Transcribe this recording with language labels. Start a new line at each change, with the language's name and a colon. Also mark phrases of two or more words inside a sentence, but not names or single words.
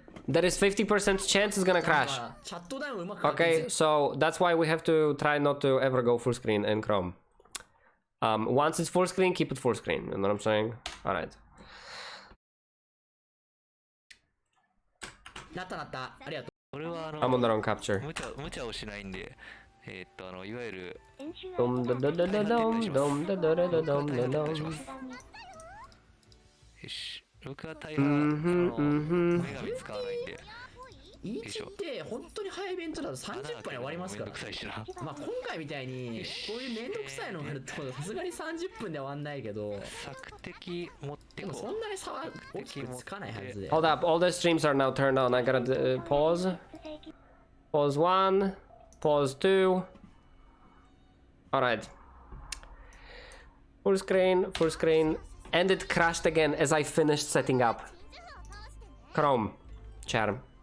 English: There is 50% chance it's gonna crash. Okay, so that's why we have to try not to ever go full screen in Chrome. Once it's full screen, keep it full screen. You know what I'm saying? Alright. I'm on the wrong capture.
Japanese: 無茶をしないんで、いわゆる Dum da da da da dum dum da da da da dum da dum. よし、僕は大半女神使わないんで。イーチって本当に早いイベントだと30分で終わりますから。まあ今回みたいにこういうめんどくさいのがあるとさすがに30分で終わんないけど、索敵持ってでもそんなに差は大きくつかないはずで。
English: Hold up, all the streams are now turned on. I gotta pause. Pause 1. Pause 2. Alright. Full screen, full screen. And it crashed again as I finished setting up. Chrome. Charm.